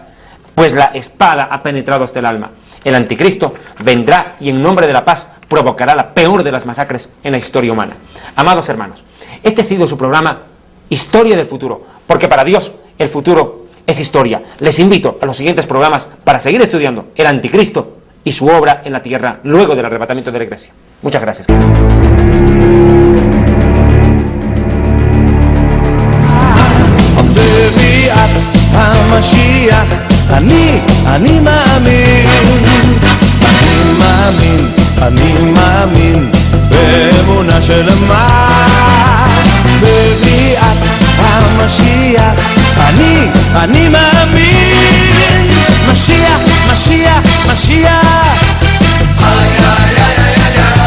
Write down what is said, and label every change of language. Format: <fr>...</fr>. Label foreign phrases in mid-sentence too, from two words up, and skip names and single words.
<es>Pues la espada ha penetrado hasta el alma. El anticristo vendrá y en nombre de la paz provocará la peor de las masacres en la historia humana. Amados hermanos, este ha sido su programa Historia del Futuro, porque para Dios el futuro es historia. Les invito a los siguientes programas para seguir estudiando el anticristo y su obra en la tierra luego del arrebatamiento de la iglesia. Muchas gracias.</es> <he>אני מאמין באמונה שלמה בביאת המשיח אני מאמין משיח משיח משיח איי איי איי איי</he>